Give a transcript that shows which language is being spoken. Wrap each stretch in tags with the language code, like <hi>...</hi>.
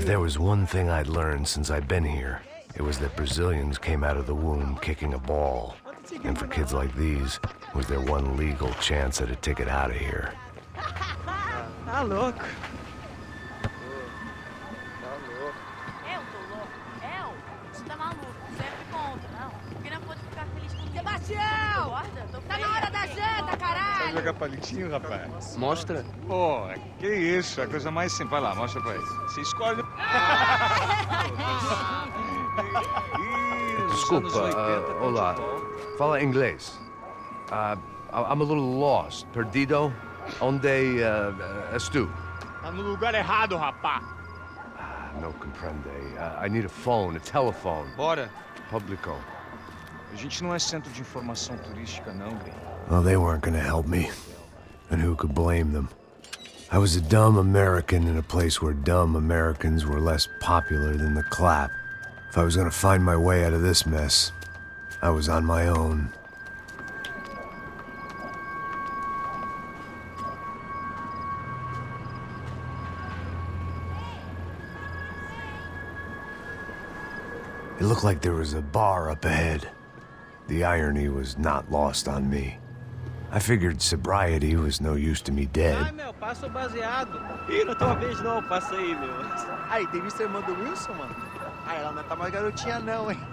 <en>If there was one thing I'd learned since I'd been here, it was that Brazilians came out of the womb kicking a ball. And for kids like these, was their one legal chance at a ticket out of here.</en> <pt>Tá louco. Você tá maluco, sempre conta, não. Porque não pode ficar feliz com Sebastião! Tá na hora da janta, caralho! Sabe jogar palitinho, rapaz? Mostra. Pô, que isso, é a coisa mais simples. Vai lá, mostra pra ele. Você escolhe. Desculpa, olá. Fala inglês.</pt> <en>I'm a little lost.</en> <pt>Perdido? Onde estou? Tá no lugar errado, rapá.</pt> <es>No comprende.</es> <en>I need a phone, a telephone.</en> <pt>Bora. Publico. A gente não é centro de informação turística, não, gringo.</pt> <en>Well, they weren't gonna help me. And who could blame them? I was a dumb American in a place where dumb Americans were less popular than the clap. If I was gonna find my way out of this mess, I was on my own. It looked like there was a bar up ahead. The irony was not lost on me. I figured sobriety was no use to me dead.</en> <pt>Ai, meu, passa o baseado. Ih, não tem uma vez não, passa aí, meu. Aí, tem visto a irmã do Wilson, mano? Aí, ela não tá mais garotinha não, hein?</pt>